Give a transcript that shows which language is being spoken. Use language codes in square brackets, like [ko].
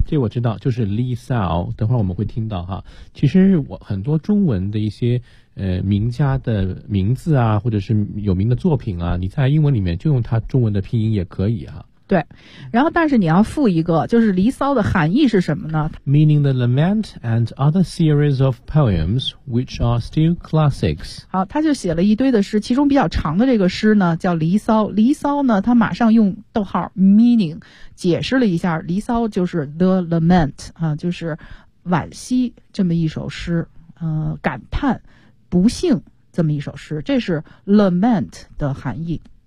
[zh] 这我知道就是离骚，等会儿我们会听到哈。其实我很多中文的一些名家的名字啊或者是有名的作品啊，你在英文里面就用它中文的拼音也可以啊。对，然后但是你要附一个就是离骚的含义是什么呢？ [en] Meaning the lament and other series of poems which are still classics. [zh] 好，他就写了一堆的诗，其中比较长的这个诗呢叫离骚。离骚呢他马上用逗号 meaning 解释了一下，离骚就是 the lament 啊，就是惋惜这么一首诗，感叹不幸这么一首诗，这是 lament 的含义。